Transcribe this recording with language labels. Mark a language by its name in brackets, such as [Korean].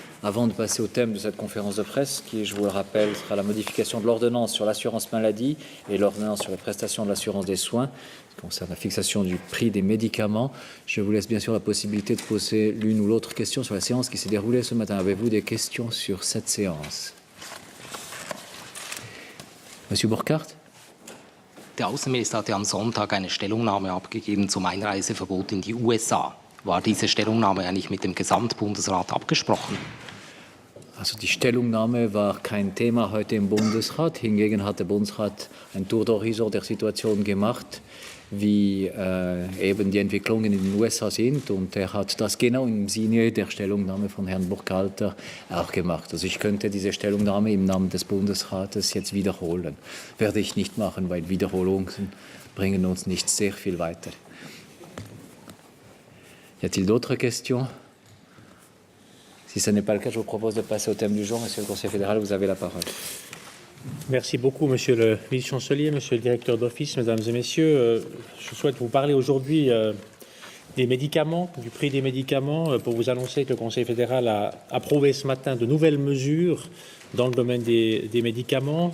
[French] Avant de passer au thème de cette conférence de presse, qui, je vous le rappelle, sera la modification de l'ordonnance sur l'assurance maladie et l'ordonnance sur les prestations de l'assurance des soins, qui concerne la fixation du prix des médicaments. Je vous laisse bien sûr la possibilité de poser l'une ou l'autre question sur la séance qui s'est déroulée ce matin. Avez-vous des questions sur cette séance? Monsieur Burkhardt? [German] Der Außenminister hatte am Sonntag eine Stellungnahme abgegeben zum Einreiseverbot in die USA. War diese Stellungnahme eigentlich mit dem Gesamtbundesrat abgesprochen? Also die Stellungnahme war kein Thema heute im Bundesrat. Hingegen hat der Bundesrat ein Tour d'Horizon der Situation gemacht, wie eben die Entwicklungen in den USA sind. Und er hat das genau im Sinne der Stellungnahme von Herrn Burkhalter auch gemacht. Also ich könnte diese Stellungnahme im Namen des Bundesrates jetzt wiederholen. Werde ich nicht machen, weil Wiederholungen bringen uns nicht sehr viel weiter. [French] Y a-t-il d'autres questions? Si ce n'est pas le cas, je vous propose de passer au thème du jour. Monsieur le Conseil fédéral, vous avez la parole. Merci beaucoup, Monsieur le vice-chancelier, Monsieur le directeur d'office, Mesdames et Messieurs. Je souhaite vous parler aujourd'hui des médicaments, du prix des médicaments, pour vous annoncer que le Conseil fédéral a approuvé ce matin de nouvelles mesures dans le domaine des médicaments.